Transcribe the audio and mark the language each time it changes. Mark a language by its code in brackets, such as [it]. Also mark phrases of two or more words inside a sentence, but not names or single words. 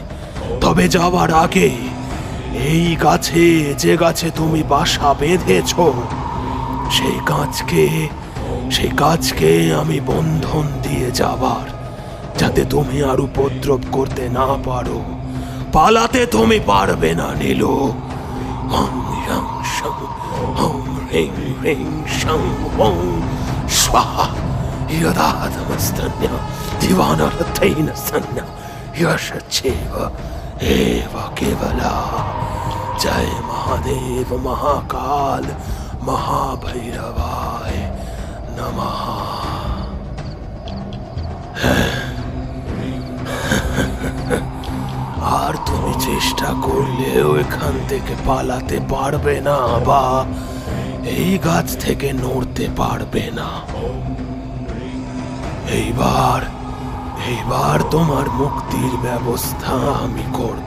[bn] তবে যাওয়ার আগে এই যে গাছে তুমি বাসা বেঁধেছ, সেই গাছকে আমি বন্ধন দিয়ে যাবার, যাতে তুমি আর উপদ্রব করতে না পারো। পালাতে তুমি পারবে না নীলু। [sa] ওম হ্রিং শং ওম হ্রিং হ্রিং শং ওম স্বাহা। यदादमस्तन्य दिवानरथैन सन्य यशचेव एव केवला। जय महादेव महाकाल महाभैरवाय नमः। [bn] আর তুমি চেষ্টা করলেও এখান থেকে পালাতে পারবে না, বা এই গাছ থেকে নড়তে পারবে না। এইবার তোমার মুক্তির ব্যবস্থা আমি করব।